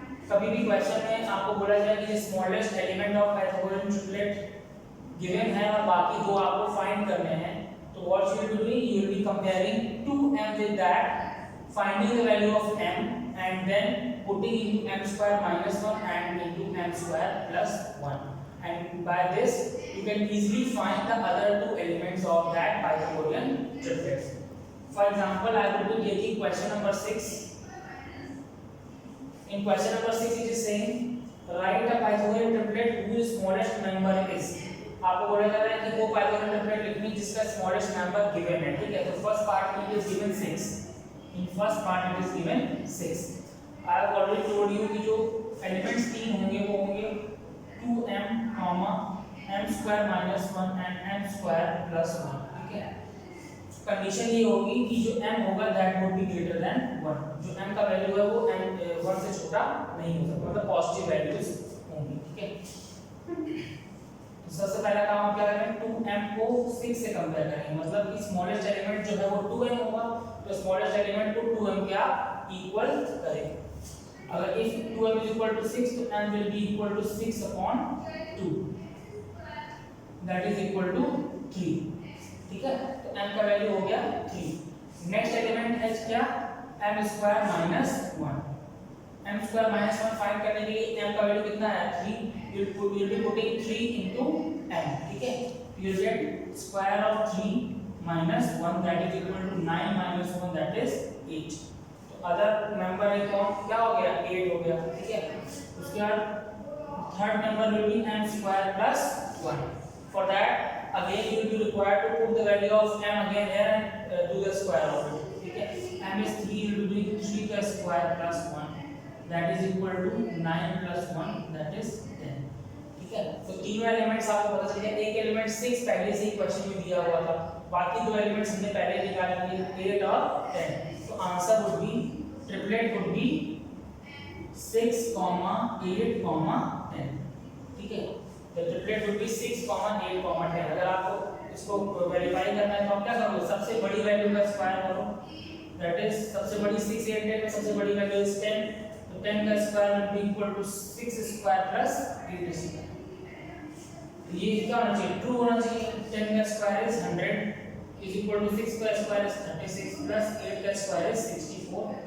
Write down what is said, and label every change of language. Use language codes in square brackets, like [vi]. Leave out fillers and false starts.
[hi] कभी भी क्वेश्चन में आपको बोला जाए कि smallest element of Pythagorean triplet given है और बाकी दो आपको फाइंड करने हैं, [en] तो what you will be doing, you will be comparing 2m with that, finding the value of m and then putting into m square minus 1 and into m square plus 1, and by this you can easily find the other 2 elements of that Pythagorean triplet. For example, I will be taking question number 6. In question number 6 it is saying write a Pythagorean triplet whose smallest member is. [hi] आपको बोला जा रहा है कि वो Pythagorean triplet लिखनी जिसका smallest member given है. [en] ठीक है, तो first part में it is given 6. In first part it is given 6. I have already told you [hi] कि जो elements 3 होंगे वो होंगे [en] 2m, m square minus 1 and m square plus 1. [hi] ठीक है, कंडीशन ये होगी कि जो m होगा [en] That would be greater than 1. [hi] जो m का वैल्यू है वो m 1 से छोटा नहीं हो सकता, मतलब पॉजिटिव वैल्यूज होंगी. ठीक है, तो सबसे पहला काम हम क्या करेंगे, 2m को 6 से कंपेयर करेंगे, मतलब कि स्मॉलेस्ट एलिमेंट जो है वो 2m होगा, तो स्मॉलेस्ट एलिमेंट को 2m क्या इक्वल करें. [en] अगर if 2m is equal to 6 तो m will be equal to 6 upon 2, that is equal to 3. [hi] ठीक है, तो m का वैल्यू हो गया 3. नेक्स्ट एलिमेंट है क्या, m square minus 1. m square minus 1 find करने के लिए m का वैल्यू कितना है 3, [en] you will be putting 3 into m. ठीक है, you will get square of 3 minus 1 that is equal to 9 minus 1 that is 8. [hi] तो अदर मेंबर है कौन, क्या हो गया 8 हो गया. ठीक है, उसके बाद third member [en] will be m square plus 1. For that again you will be required to put the value of m again here and do the square of it. ठीक है, m is 3, you will be doing 3 का square plus 1 that is equal to 9 plus 1 that is 10. [hi] ठीक है, तो तीनों elements आपको पता चल गया. एक एलिमेंट 6 पहले से ही क्वेश्चन में दिया हुआ था, बाकी दो एलिमेंट्स हमने पहले निकाल लिए 8 और 10. [en] तो answer would be triplet would be 6, 8, 10. ठीक है, the triplet would be 6, 8, 10. [hi] अगर आपको इसको वेरीफाई करना है तो आप क्या करोगे, सबसे बड़ी वैल्यू का स्क्वायर करो, दैट इज सबसे बड़ी 6, 8, 10 में सबसे बड़ी वैल्यू इज 10, तो 10 का square will be equal to 6 square plus 8 square. ये क्या होना चाहिए, ट्रू होना चाहिए. 10 का square is 100 is equal to 6 का स्क्वायर इज 36 प्लस 8 का स्क्वायर इज 64.